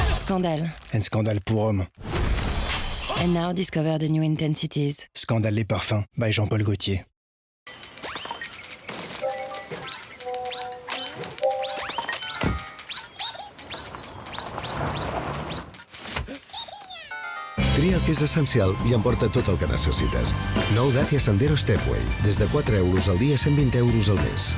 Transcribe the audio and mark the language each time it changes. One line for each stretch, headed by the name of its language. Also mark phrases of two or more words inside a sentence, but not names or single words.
French: Scandale. Un scandale pour hommes.
English: And now discover the new intensities.
French: Scandale les parfums, by Jean-Paul Gaultier.
Catalan: Tria el que és essencial i emporta tot el que necessites. Nou Dacia Sandero Stepway. Des de 4 euros al dia, 120 euros al mes.